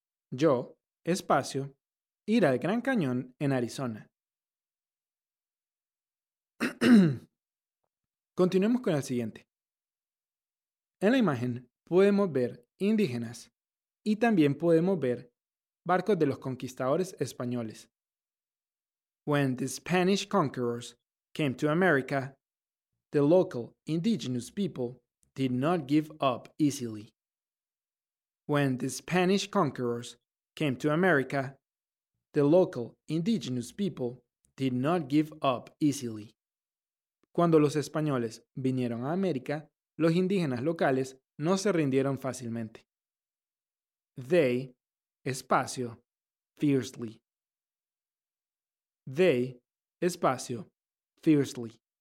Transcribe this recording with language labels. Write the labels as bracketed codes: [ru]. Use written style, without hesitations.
[es] Yo, espacio, ir al Gran Cañón en Arizona. Continuemos con el siguiente. En la imagen podemos ver indígenas y también podemos ver barcos de los conquistadores españoles. [en] When the Spanish conquerors came to America, the local indigenous people did not give up easily. When the Spanish conquerors came to America, the local indigenous people did not give up easily. [es] Cuando los españoles vinieron a América, los indígenas locales no se rindieron fácilmente. [en] They, espacio, fiercely. They, espacio, fiercely.